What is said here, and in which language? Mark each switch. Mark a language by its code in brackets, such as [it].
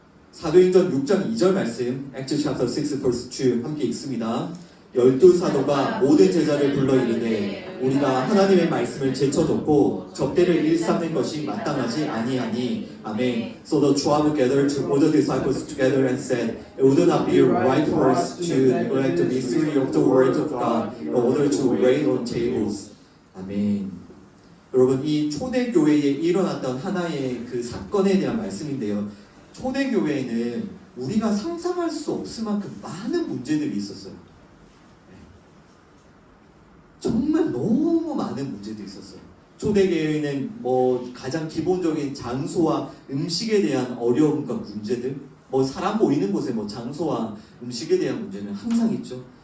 [ko] 사도행전 6장 2절 말씀, [en] Acts chapter 6 verse 2 [ko] 함께 읽습니다. 12사도가 모든 제자를 불러 이르되 우리가 하나님의 말씀을 제쳐놓고 접대를 일삼는 것이 마땅하지 아니하니 아멘. [en] So the 12 gathered all the disciples together and said, It would not be right for us to neglect the mystery of the word of God in order to wait on tables. [ko] 아멘. 여러분 이 초대교회에 일어났던 하나의 그 사건에 대한 말씀인데요. 초대교회에는 우리가 상상할 수 없을 만큼 많은 문제들이 있었어요. 정말 너무 많은 문제들이 있었어요. 초대교회에는 가장 기본적인 장소와 음식에 대한 어려움과 문제들, 사람 모이는 곳에 장소와 음식에 대한 문제는 항상 있죠.